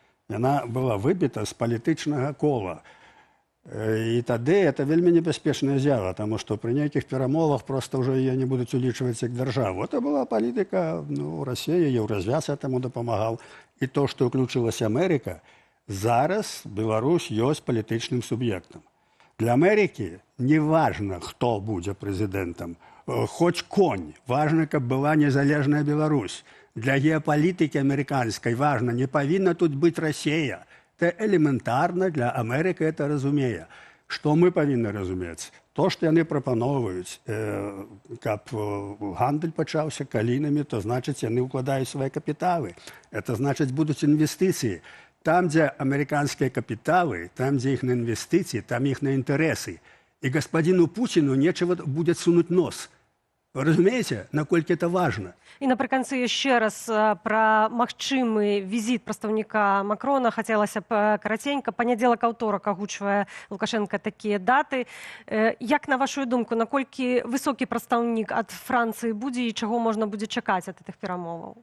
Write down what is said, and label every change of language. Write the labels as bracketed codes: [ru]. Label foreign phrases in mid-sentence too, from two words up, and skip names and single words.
[be] Яна была выбіта з палітычнага кола. І тады это вельмі небяспечная з'ява, таму што пры нейкіх перамовах проста ўжо яе не будуць улічваць як дзяржаву. Это была палітыка, Расія, еўразвяз этаму дапамагаў. І то, што ўключылася Амерыка, зараз Беларусь ёсць палітычным суб'ектам. [ru] Для Америки не важно, кто будет президентом, хоть конь. Важно, [be] каб была незалежная Беларусь. [ru] Для геополитики американской важно, не повинна тут быть Россия. Это элементарно для Америки, это разумея. Что мы повинны разуметь? То, что они пропановывают, [be] каб гандаль пачаўся калінамі, [ru] то значит, они укладаюць свои капиталы. Это значит, будут инвестиции. Там, где американские капиталы, там, где их на инвестиции, там их на интересы. И господину Путину нечего будет сунуть нос. Вы разумеете, наколькі это важно? [be] І напрыканцы яшчэ раз пра магчымы візіт прадстаўніка Макрона хацелася б караценька. Панядзелак, аўторак агучвае Лукашенко такія даты. Як, на вашу думку, наколькі высокі прадстаўнік ад Францыі будзе і чаго можна будзе чакаць ад гэтых перамоваў?